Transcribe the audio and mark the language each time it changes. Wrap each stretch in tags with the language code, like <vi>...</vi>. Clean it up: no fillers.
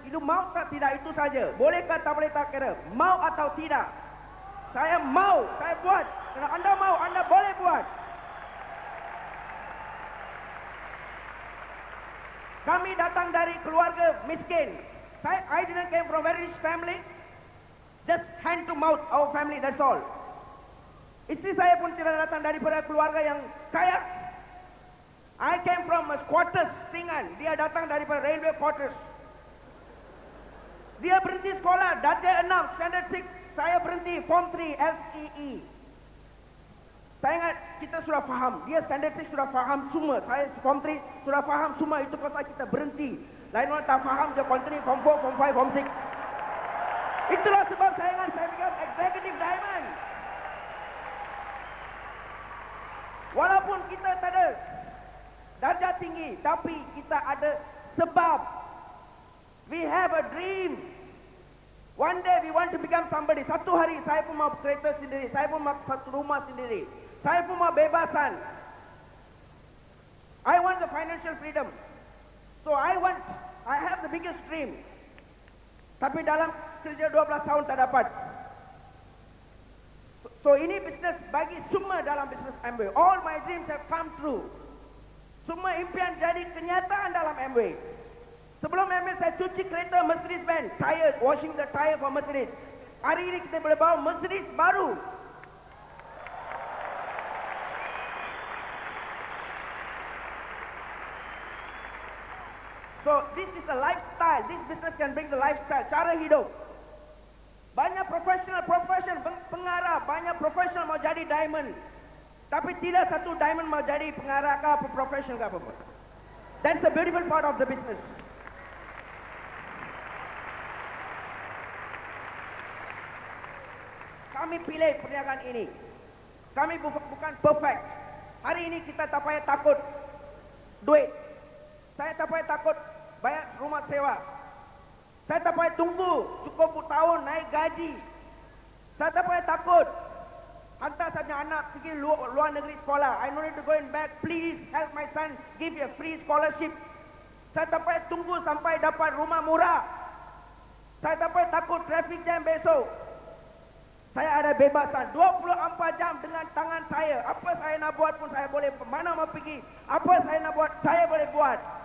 <ms>You mau tak tidak itu saja. Bolehkah tak boleh tak kira. Mau atau tidak. Saya mau, saya buat. Kalau anda mau, anda boleh buat. Kami datang dari keluarga miskin.</ms> <en>I didn't came from very rich family. Just hand to mouth our family, that's all.</en> <ms>Isteri saya pun tidak datang daripada keluarga yang kaya.</ms> <en>I came from a quarters Singan.</en> <ms>Dia datang daripada railway quarters. Dia berhenti sekolah darjah 6, standard 6. Saya berhenti form 3 LCE. Saya ingat kita sudah faham. Dia standard 6 sudah faham semua. Saya form 3 sudah faham semua. Itu pasal kita berhenti. Lain orang tak faham, dia continue form 4, form 5, form 6. Itulah sebab saya ingat saya</ms> <en>become executive diamond.</en> <ms>Walaupun kita tak ada darjah tinggi, tapi kita ada sebab.</ms> <en>We have a dream. One day we want to become somebody.</en> <ms>Satu hari saya pun mau kereta sendiri, saya pun mau satu rumah sendiri, saya pun mau bebasan.</ms> <en>I want the financial freedom. So I have the biggest dream.</en> <ms>Tapi dalam kerja 12 tahun tak dapat. So ini bisnes bagi semua dalam bisnes Amway.</ms> <en>All my dreams have come true.</en> <ms>Semua impian jadi kenyataan dalam Amway. Sebelum Amway saya cuci kereta Mercedes-Benz, tire,</ms> <en>washing the tire for Mercedes.</en> <ms>Hari ini kita boleh bawa Mercedes baru.</ms> <en>So this is a lifestyle. This business can bring the lifestyle,</en> <ms>cara hidup. Banyak profesional pengarah, banyak profesional mau jadi diamond. Tapi tidak satu diamond mau jadi pengarah ke apa profesional ke apa.</ms> <en>That's the beautiful part of the business.</en> <ms>Kami pilih perniagaan ini. Kami bukan perfect. Hari ini kita tak payah takut duit. Saya tak payah takut bayar rumah sewa. Saya tak payah tunggu cukup tahun naik gaji. Saya tak payah takut hantar saya punya anak pergi luar negeri sekolah.</ms> <en>I no need to go in back. Please help my son, give a free scholarship.</en> <ms>Saya tak payah tunggu sampai dapat rumah murah. Saya tak payah takut traffic jam besok. Saya ada bebasan 24 jam dengan tangan saya. Apa saya nak buat pun saya boleh. Mana mau pergi, apa saya nak buat, saya boleh buat.</ms>